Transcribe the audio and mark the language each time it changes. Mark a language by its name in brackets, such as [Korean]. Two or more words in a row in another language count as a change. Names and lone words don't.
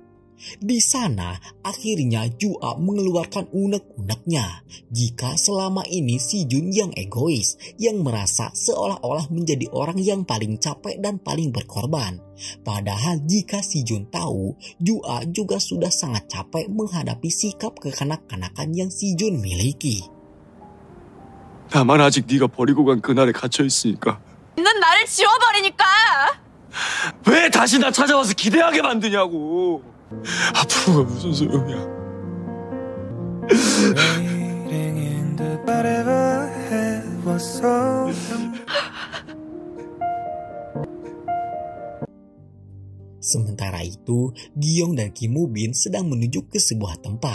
[Indonesian] Di sana, akhirnya Ju-a mengeluarkan unek-uneknya jika selama ini Si Jun yang egois, yang merasa seolah-olah menjadi orang yang paling capek dan paling berkorban. Padahal jika Si Jun tahu, Ju-a juga sudah sangat capek menghadapi sikap kekanak-kanakan yang Si Jun miliki. [Korean] 나만 아직 네가 버리고 간 그날에 갇혀있으니까. 넌 나를 지워버리니까. 왜 다시 나 찾아와서 기대하게 만드냐고. 앞으로가 무슨 소용이야. [Indonesian] Sementara itu, Gyong dan Kim Woo Bin sedang menuju ke sebuah tempat.